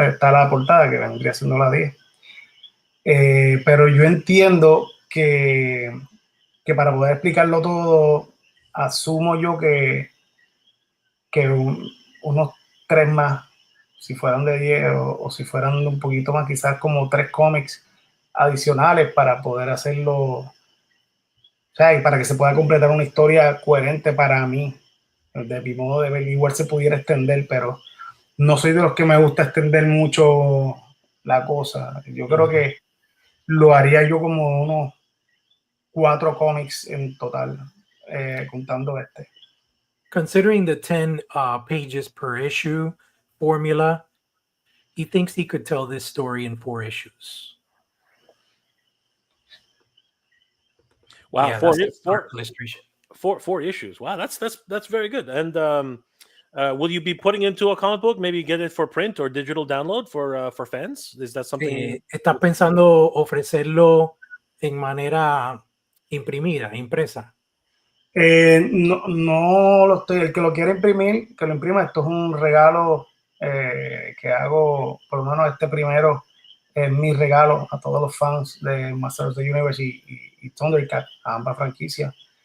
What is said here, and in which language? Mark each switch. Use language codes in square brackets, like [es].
[es] Pero está la portada que vendría siendo la 10. Pero yo entiendo que para poder explicarlo todo, asumo yo que unos 3 más, si fueran de 10 o si fueran un poquito más, quizás como 3 cómics adicionales para poder hacerlo, o sea, y para que se pueda completar una historia coherente para mí, de mi modo de ver. Igual se pudiera extender, pero no soy de los que me gusta extender mucho la cosa. Yo creo que lo haría yo como unos 4 cómics en total, contando este. [en] Considering the 10 pages per issue formula, he thinks he could tell this story in 4 issues. Wow, Yeah, four, that's the start four, illustration. four issues. Wow, that's very good. And will you be putting into a comic book? Maybe get it for print or digital download for fans. Is that something? [es] ¿Estás pensando ofrecerlo en manera imprimida, impresa? No lo estoy, el que lo quiera imprimir, que lo imprima. Esto es un regalo que hago, por lo menos este primero es mi regalo a todos los fans de Masters of the Universe y Thundercats, a ambas franquicias.